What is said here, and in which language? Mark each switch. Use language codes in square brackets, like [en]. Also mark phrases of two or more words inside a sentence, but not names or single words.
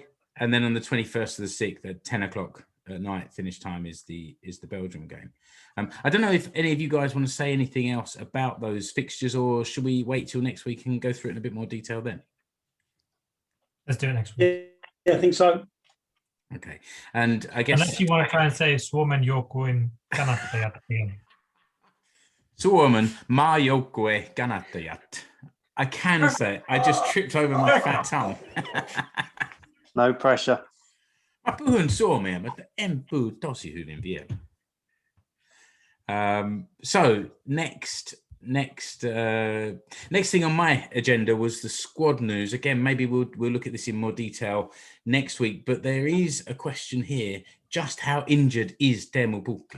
[en] And then on the 21st of the 6th at 10:00 at night finish time is the Belgium game. I don't know if any of you guys want to say anything else about those fixtures, or should we wait till next week and go through it in a bit more detail then? Let's do it next week. Yeah, I think so. Okay, and I guess unless you want to try and say [fi] Suomen joukkueen kannattajat. Suomen maajoukkue kannattajat. [en] I can say I just tripped over my fat tongue. No pressure. [fi] Mä puhun suomea, mutta en puhu tosi hyvin vielä. [en] So next thing on my agenda was the squad news. Again, maybe we'll look at this in more detail next week. But there is a question here: just how injured is Teemu Pukki?